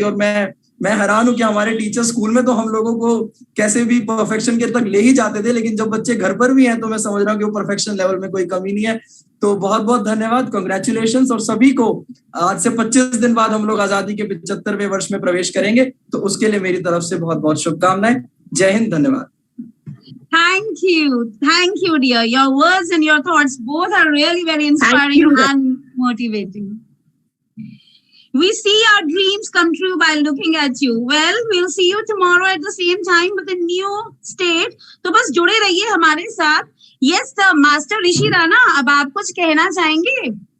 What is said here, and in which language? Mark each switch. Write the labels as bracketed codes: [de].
[hi] और मैं हैरान हूं कि हमारे टीचर स्कूल में तो हम लोगों को कैसे भी परफेक्शन के तक ले ही जाते थे, लेकिन जब बच्चे घर पर भी हैं तो मैं समझ रहा हूँ कि वो परफेक्शन लेवल में कोई कमी नहीं है। तो बहुत बहुत धन्यवाद, कंग्रेचुलेशंस। और सभी को आज से 25 दिन बाद हम लोग आजादी के 75वें वर्ष में प्रवेश करेंगे, तो उसके लिए मेरी तरफ से बहुत बहुत शुभकामनाएं। जय हिंद, धन्यवाद। [en] Thank you, dear. Your words and your thoughts both are really very inspiring and motivating. We see our dreams come true by looking at you. Well, we'll see you tomorrow at the same time with a new state. [hi] तो बस जुड़े रहिए हमारे साथ। [en] Yes, the Master [hi] ऋषि राणा, अब आप कुछ कहना चाहेंगे?